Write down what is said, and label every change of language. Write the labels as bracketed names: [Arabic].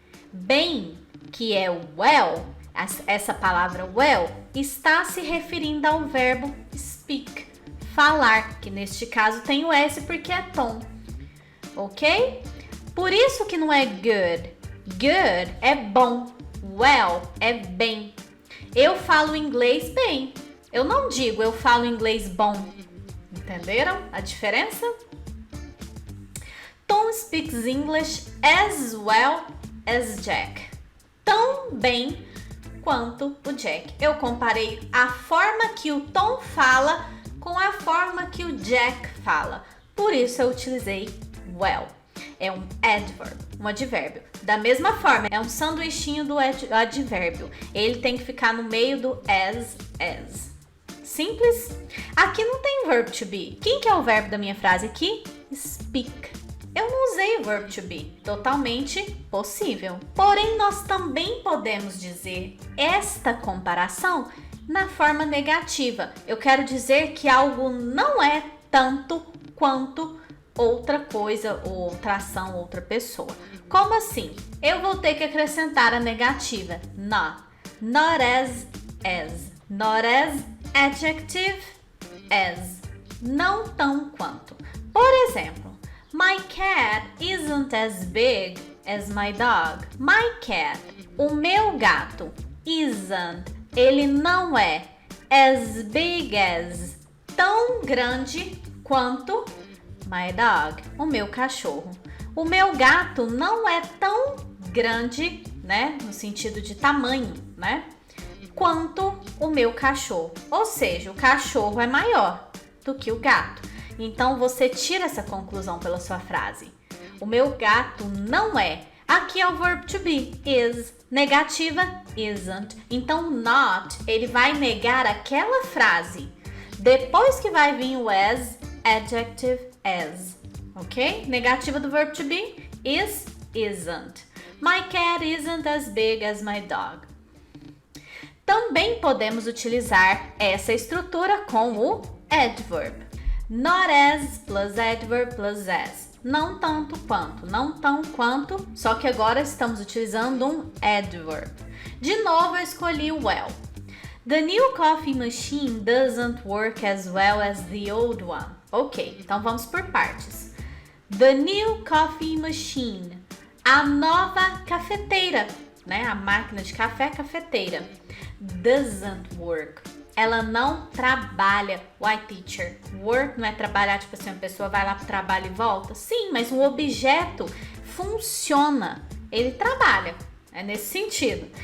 [Portuguese] Bem, que é o well, essa palavra well, está se referindo ao verbo speak, falar, que neste caso tem o S porque é Tom, ok? Por isso que não é good. Good é bom, well é bem. Eu falo inglês bem, eu não digo eu falo inglês bom. Entenderam a diferença? [English] Tom speaks English as well as Jack. [Portuguese] Tão bem quanto o Jack. Eu comparei a forma que o Tom fala com a forma que o Jack fala. Por isso eu utilizei well. É um adverb, um advérbio. Da mesma forma, é um sanduichinho do advérbio. Ele tem que ficar no meio do as. Simples? Aqui não tem verb to be. Quem que é o verbo da minha frase aqui? Speak. Eu não usei o verb to be. Totalmente possível. Porém, nós também podemos dizer esta comparação na forma negativa. Eu quero dizer que algo não é tanto quanto outra coisa, ou outra ação, outra pessoa. Como assim? Eu vou ter que acrescentar a negativa not. [English] Not as, as. Not as, adjective, as. [Portuguese] Não tão quanto. Por exemplo, [English] my cat isn't as big as my dog. My cat, [Portuguese] o meu gato, [English] isn't, [Portuguese] ele não é [English] as big as, [Portuguese] tão grande quanto [English] my dog, [Portuguese] o meu cachorro. O meu gato não é tão grande, né, no sentido de tamanho, né, quanto o meu cachorro. Ou seja, o cachorro é maior do que o gato. Então, você tira essa conclusão pela sua frase. O meu gato não é. Aqui é o verb to be, is. Negativa, isn't. Então, not, ele vai negar aquela frase. Depois que vai vir o as, adjective, as. Ok? Negativa do [English] verb to be, is, isn't. My cat isn't as big as my dog. [Portuguese] Também podemos utilizar essa estrutura com o adverb. [English] Not as plus adverb plus as. [Portuguese] Não tanto quanto, não tão quanto, só que agora estamos utilizando um adverb. De novo eu escolhi o well. [English] The new coffee machine doesn't work as well as the old one. [Portuguese] Ok, então vamos por partes. [English] The new coffee machine. [Portuguese] A nova cafeteira, né? A máquina de café cafeteira. [English] Doesn't work. [Portuguese] Ela não trabalha. [English] Why, teacher? [Portuguese] Work não é trabalhar, tipo assim, a pessoa vai lá pro trabalho e volta? Sim, mas o objeto funciona. Ele trabalha. É nesse sentido.